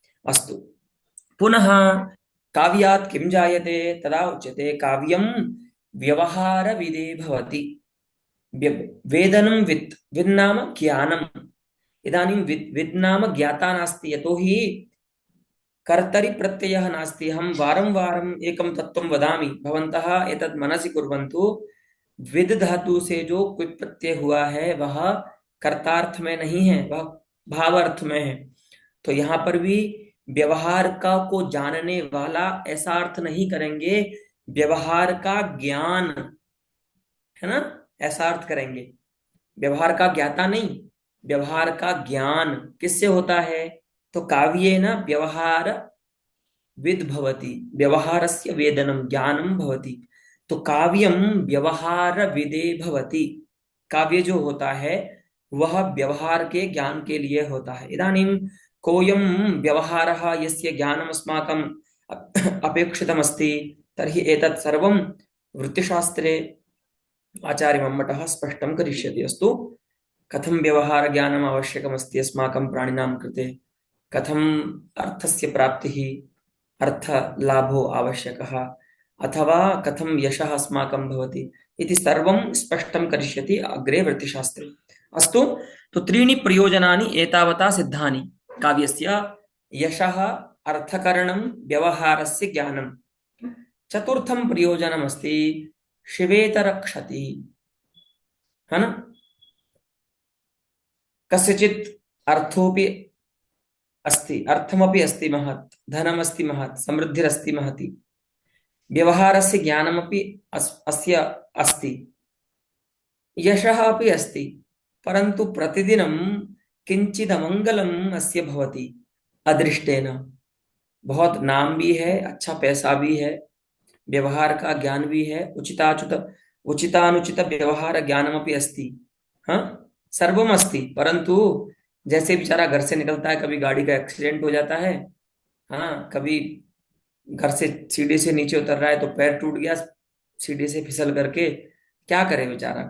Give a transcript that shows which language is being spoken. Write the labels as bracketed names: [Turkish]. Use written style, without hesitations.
[Sanskrit] अस्तु, पुनः काव्यात् किं जायते, तदा उच्यते काव्यं व्यवहारविदे भवति। वेदनं वित्, विन्नाम ज्ञानम्। इदानीं विद् नाम ज्ञाता नास्ति, यतोहि कर्तरि प्रत्ययः नास्ति। अहं वारं वारम् एकं तत्त्वं वदामि, भवन्तः एतत् मनसि कुर्वन्तु। [Hindi] विद् धातु से जो क्वित् प्रत्यय हुआ है वह कर्तार्थ में नहीं है, वह भावार्थ में है। तो यहाँ पर भी व्यवहार का को जानने वाला ऐसा अर्थ नहीं करेंगे, व्यवहार का ज्ञान, है ना, ऐसा अर्थ करेंगे। व्यवहार का ज्ञाता नहीं, व्यवहार का ज्ञान किससे होता है, तो [Sanskrit] काव्येन व्यवहार विद् भवति, व्यवहारस्य वेदनं ज्ञानं भवति। [Hindi] तो [Sanskrit] काव्यं व्यवहार विदे भवति। [Hindi] काव्य जो होता है वह व्यवहार के ज्ञान के लिए होता है। [Sanskrit] इदानीं कोऽयं व्यवहारः यस्य ज्ञानम् अस्माकम् अपेक्षितमस्ति, तर्हि एतत् सर्वं वृत्तिशास्त्रे आचार्य मम्मटः स्पष्टं करिष्यति। अस्तु, कथं व्यवहार ज्ञानम् आवश्यकमस्ति अस्माकं प्राणिनां कृते, कथम् अर्थस्य प्राप्तिः, अर्थलाभो आवश्यकः, अथवा कथं यशः अस्माकं भवति इति सर्वं स्पष्टं करिष्यति अग्रे वृत्तिशास्त्रे। अस्तु, तो त्रीणि प्रयोजनानि एतावता सिद्धानि काव्यस्य: यशः, अर्थकरणं, व्यवहारस्य ज्ञानं। चतुर्थं प्रयोजनमस्ति शिवेतरक्षति, है ना। कस्यचित् अर्थोऽपि अस्ति, अर्थमपि अस्ति महत्, धनमस्ति महत्, समृद्धिरस्ति महती, व्यवहारस्य ज्ञानमपि अस्य अस्ति, यशः अपि अस्ति, परन्तु प्रतिदिनं किंचिदमंगलम् अस्य भवति अदृष्टेन। [Hindi] बहुत नाम भी है, अच्छा पैसा भी है, व्यवहार का ज्ञान भी है, [Sanskrit] उचितानुचित व्यवहार ज्ञानमपि अस्ति, [Hindi] हाँ, [Sanskrit] सर्वम अस्ति, [Hindi] परंतु जैसे बेचारा घर से निकलता है, कभी गाड़ी का एक्सीडेंट हो जाता है, हाँ, कभी घर से सीढ़ी से नीचे उतर रहा है तो पैर टूट गया सीढ़ी से फिसल करके, क्या करे बेचारा।